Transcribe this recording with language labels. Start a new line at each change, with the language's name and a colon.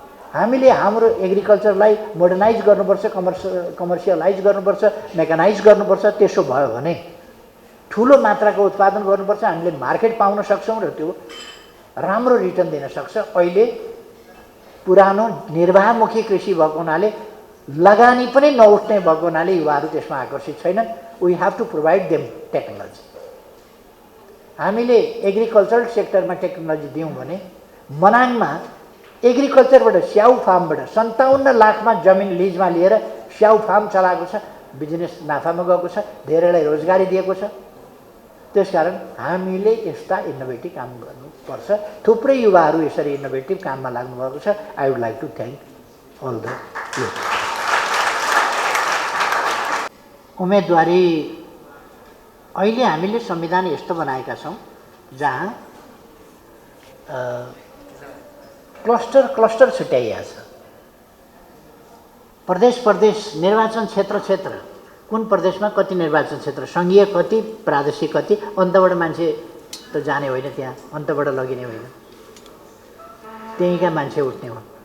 Nepali: हामीले हाम्रो एग्रिकल्चरलाई मोडर्नाइज गर्नुपर्छ, कमर्सियलाइज गर्नुपर्छ, मेकानाइज गर्नुपर्छ। त्यसो भयो भने ठुलो मात्राको उत्पादन गर्नुपर्छ, हामीले मार्केट पाउन सक्छौँ र त्यो राम्रो रिटर्न दिन सक्छ। अहिले पुरानो निर्वाहमुखी कृषि भएको हुनाले लगानी पनि नउठ्ने भएको हुनाले युवाहरू त्यसमा आकर्षित छैनन्।
English: We have to provide them technology.
Nepali: हामीले एग्रिकल्चरल सेक्टरमा टेक्नोलोजी दियौँ भने मनाङमा एग्रिकल्चरबाट स्याउ फार्मबाट 57 लाखमा जमिन लिजमा लिएर स्याउ फार्म चलाएको छ, बिजनेस नाफामा गएको छ, धेरैलाई रोजगारी दिएको छ। त्यसकारण हामीले यस्ता इनोभेटिभ काम गर्नुपर्छ। थुप्रै युवाहरू यसरी इनोभेटिभ काममा लाग्नुभएको छ।
English: I would like to thank all the youth.
Nepali: उम्मेदवारी अहिले हामीले संविधान यस्तो बनाएका छौँ जहाँ क्लस्टर क्लस्टर छुट्याइएको छ। प्रदेश प्रदेश, निर्वाचन क्षेत्र क्षेत्र, कुन प्रदेशमा कति निर्वाचन क्षेत्र, सङ्घीय कति, प्रादेशिक कति, अन्तबाट मान्छे त जाने होइन, त्यहाँ अन्तबाट लगिने होइन, त्यहीँका मान्छे उठ्ने हुन्।